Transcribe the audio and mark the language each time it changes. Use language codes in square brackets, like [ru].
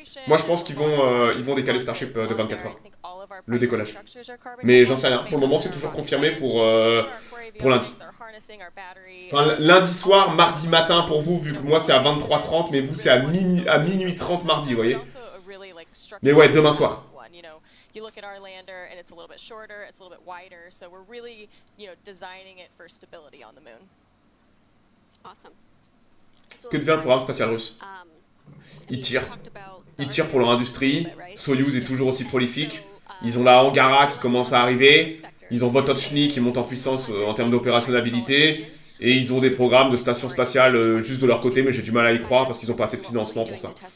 [fr] Moi je pense qu'ils vont décaler Starship de 24 heures, le décollage. Mais j'en sais rien, pour le moment c'est toujours confirmé pour lundi. Enfin, lundi soir, mardi matin pour vous, vu que moi c'est à 23h30, mais vous c'est à minuit 30 mardi, vous voyez. Mais ouais, demain soir. [en] You look at our lander and it's a little bit shorter, it's a little bit wider, so we're really, designing it for stability on the moon. Awesome. [fr] Que devient le programme spatial russe? Ils tirent pour leur industrie. Soyouz est toujours aussi prolifique. Ils ont la Angara qui commence à arriver. Ils ont Votochny qui monte en puissance en termes d'opérationnalité. Et ils ont des programmes de station spatiale juste de leur côté, mais j'ai du mal à y croire parce qu'ils n'ont pas assez de financement pour ça.